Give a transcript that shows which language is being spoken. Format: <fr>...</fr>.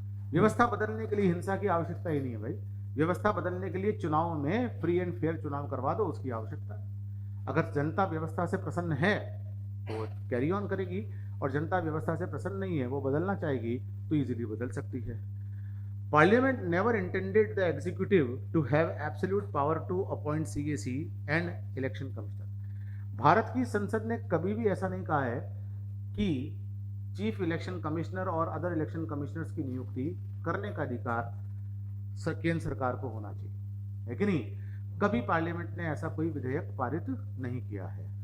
<hi>व्यवस्था बदलने के लिए हिंसा की आवश्यकता ही नहीं है भाई, व्यवस्था बदलने के लिए चुनाव में फ्री एंड फेयर चुनाव करवा दो, उसकी आवश्यकता है। अगर जनता व्यवस्था से प्रसन्न है तो कैरी ऑन करेगी, और जनता व्यवस्था से प्रसन्न नहीं है, वो बदलना चाहेगी तो इजीली बदल सकती है।</hi> <en>Parliament never intended the executive to have absolute power to appoint CAC and election commissioner.</en> <hi>Bharat की संसद ने कभी भी ऐसा नहीं कहा है कि चीफ इलेक्शन कमिश्नर और अदर इलेक्शन कमिश्नर्स की नियुक्ति करने का अधिकार केंद्र सरकार को होना चाहिए, है कि नहीं। कभी पार्लियामेंट ने ऐसा कोई विधेयक पारित नहीं किया है।</hi>